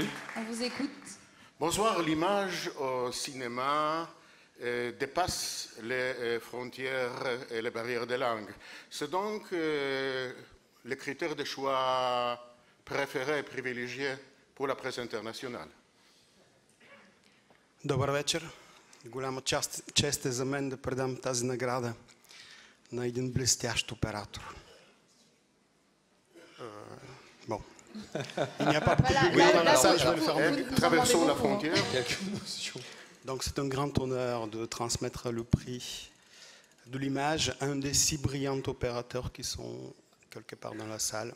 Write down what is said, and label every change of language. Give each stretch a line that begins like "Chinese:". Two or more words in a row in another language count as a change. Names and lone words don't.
French: On vous écoute. Bonsoir, l'image au cinéma dépasse les frontières et les barrières des langues. C'est donc le critère de choix préféré et privilégié pour la presse internationale.
Bulgarian: Добър вечер. Голяма чест е за мен да предам тази награда на един блестящ оператор.
French: Bon. Il n'y a pas beaucoup de bruit dans la salle, je vais le faire. Traversons la frontière. Donc c'est un grand honneur de transmettre le prix de l'image à un des 6 brillants opérateurs qui sont quelque part dans la salle.